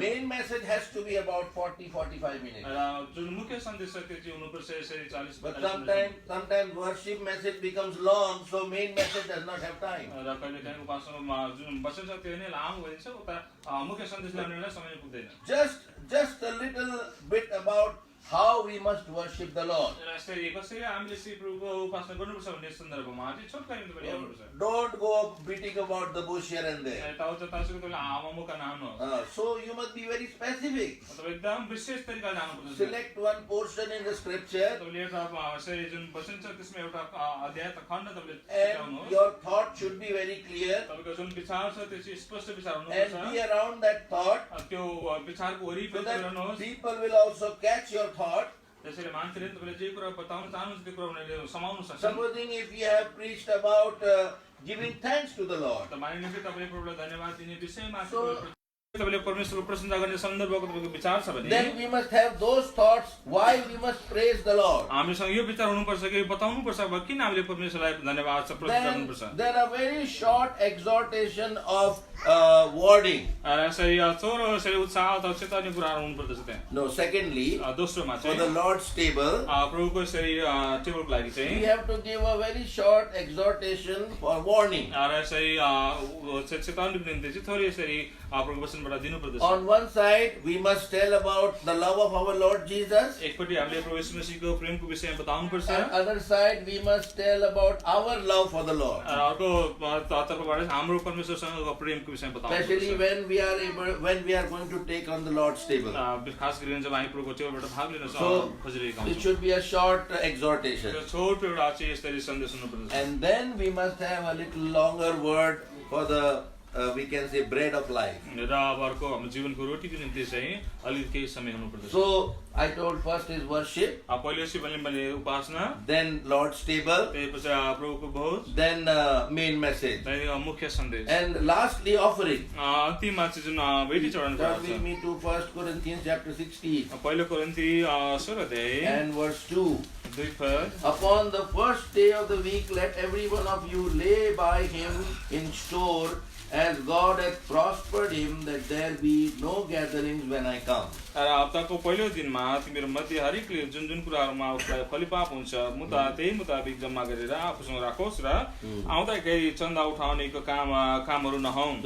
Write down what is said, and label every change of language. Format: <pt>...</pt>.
<en>Main message has to be about 40-45 minutes.</en> <ne>र जुन मुख्य सन्देश छ त्यो चाहिँ हुनुपर्छ यसरी 40</ne> <en>But</en> <ne>45 minute</ne> <en>sometimes worship message becomes long, so main message does not have time.</en> <ne>र कहिलेकाहीँ उपासनामा जुन वचन छ त्यो नै लामो भइन्छ उता मुख्य सन्देश ल्याउनेलाई समय पुग्दैन</ne> <en>Just a little bit about how we must worship the Lord.</en> <ne>र यसरी कसरी हामीले श्री प्रभुको उपासना गर्नुपर्छ भन्ने सन्दर्भमा चाहिँ छोटकरी तपाईले ल्याउनुपर्छ</ne> <en>Don't go beating about the bush here and there.</en> <ne>ताउको तपाईले आमामुका नाम</ne> <en>So you must be very specific.</en> <ne>तपाईँ एकदम विशेष तरिकाले जानुपर्छ</ne> <en>Select one portion in the scripture</en> <ne>तपाईले एउटा यसरी जुन वचन छ त्यसमा एउटा अध्याय त खण्ड तपाईले</ne> <en>and</en> <ne>छुट्याउनुहोस्</ne> <en>your thought should be very clear</en> <ne>तपाईको जुन विचार छ त्यो चाहिँ स्पष्ट विचार</ne> <en>and be</en> <ne>हुनुपर्छ</ne> <en>around that thought</en> <ne>त्यो विचारको</ne> <en>so</en> <ne>वरिपरि</ne> <en>that</en> <ne>रहनुहोस्</ne> <en>people will also catch your thought</en> <ne>त्यसैले मान्छेले तपाईले जे कुरा बताउन चाहनुहुन्छ त्यो कुरा उनीहरूले समाउन सक्छन्।</ne> <en>Supposing if you have preached about giving thanks to the Lord,</en> <ne>त मानिलिउँ कि तपाईले प्रभुलाई धन्यवाद दिने विषयमा</ne> <en>So-</en> <ne>तपाईले परमेश्वरको प्रशंसा गर्ने सन्दर्भको तपाईको विचार छ भने</ne> <en>then we must have those thoughts why we must praise the Lord.</en> <ne>हामीसँग यो विचार हुनुपर्छ कि बताउनुपर्छ किन हामीले परमेश्वरलाई धन्यवाद प्रस्तुत</ne> <en>Then</en> <ne>गर्नुपर्छ।</ne> <en>there are very short exhortation of wording.</en> <ne>यसरी छोरो यसरी उत्साह अथवा चेतावनी कुराहरू हुनुपर्दछ त्यहाँ।</ne> <en>No, secondly,</en> <ne>दोस्रोमा</ne> <en>for the</en> <ne>चाहिँ</ne> <en>Lord's table,</en> <ne>प्रभुको यसरी टेबलको लागि</ne> <en>we</en> <ne>चाहिँ</ne> <en>have to give a very short exhortation for warning.</en> <ne>र यसरी चेतावनीको निम्ति चाहिँ थोरै यसरी प्रभुको वचनबाट दिनुपर्दछ।</ne> <en>On one side, we must tell about the love of our Lord Jesus.</en> <ne>एकपट्टि हामीले प्रभु येशू मसीहको प्रेमको विषयमा बताउनुपर्छ</ne> <en>On other side, we must tell about our love for the Lord.</en> <ne>अर्को तर्फबाट हाम्रो परमेश्वरसँगको प्रेमको विषयमा</ne> <en>Especially</en> <ne>बताउनुपर्छ।</ne> <en>when we are going to take on the Lord's table.</en> <ne>खास गरी जब हामी प्रभुको टेबलबाट भाग लिन</ne> <en>So,</en> <ne>खोजिरहेका</ne> <en>it</en> <ne>हुन्छौँ।</ne> <en>should be a short exhortation.</en> <ne>त्यो छोटो एउटा चाहिँ यसरी सन्देश हुनुपर्दछ।</ne> <en>And then we must have a little longer word for the, we can say, bread of life.</en> <ne>र अब अर्को हाम्रो जीवनको रोटीको निम्ति चाहिँ अलिकति केही समय हुनुपर्दछ।</ne> <en>So, I told first is worship,</en> <ne>पहिले चाहिँ मैले उपासना,</ne> <en>then Lord's table,</en> <ne>त्यसपछि प्रभुको भोज,</ne> <en>then main message.</en> <ne>त्यहाँदेखि मुख्य सन्देश,</ne> <en>And lastly, offering.</en> <ne>अन्तिममा चाहिँ जुन भेटी चढाउनु</ne> <en>Turn with</en> <ne>पर्छ।</ne> <en>me to 1 Corinthians chapter 16</en> <ne>पहिलो कोरिन्थी 16 अध्याय</ne> <en>and verse 2.</en> <ne>2 पद।</ne> <en>Upon the first day of the week, let every one of you lay by him in store, as God hath prospered him, that there be no gatherings when I come.</en> <ne>र हप्ताको पहिलो दिनमा तिम्रो मध्ये हरेकले जुन जुन कुराहरूमा उसलाई फलिपाप हुन्छ मुद्दा त्यही मुताबिक जम्मा गरेर आफूसँग राखोस् र आउँदाखेरि चन्दा उठाउनेको कामहरू नहुन्।</ne>